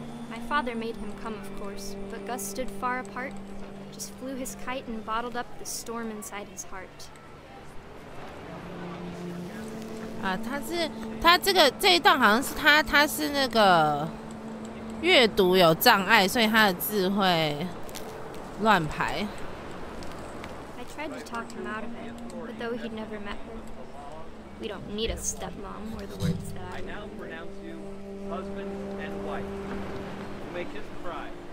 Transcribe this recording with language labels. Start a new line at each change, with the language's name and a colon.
English: My father made him come, of course, but Gus stood far apart, just flew his kite and bottled up the storm inside his heart.
Chinese: 他这一段好像是他是那个阅读有障碍，所以他的字会乱排。
English: I tried to talk him out of it, but though he'd never met her, we don't need a stepmom were the words that I now pronounce you husband and wife. You may kiss the bride.